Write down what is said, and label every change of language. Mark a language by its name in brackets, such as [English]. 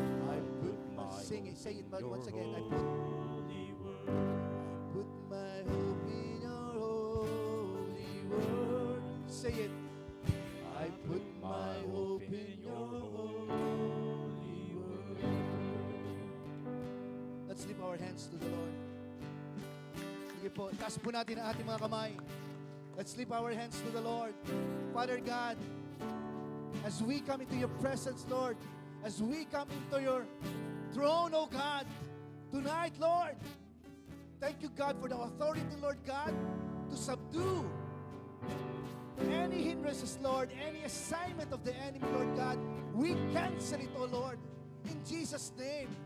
[English] I put my sing it, say it once again. I put my hope in your holy word. Say it. I put my hope in your holy word. Let's lift our hands to the Lord. [Filipino] Sige po, taas po natin ang ating mga kamay. [English] Let's lift our hands to the Lord. Father God, as we come into your presence, Lord, as we come into your throne, oh God, tonight, Lord, thank you, God, for the authority, Lord God, to subdue any hindrances, Lord, any assignment of the enemy, Lord God, we cancel it, oh Lord, in Jesus' name.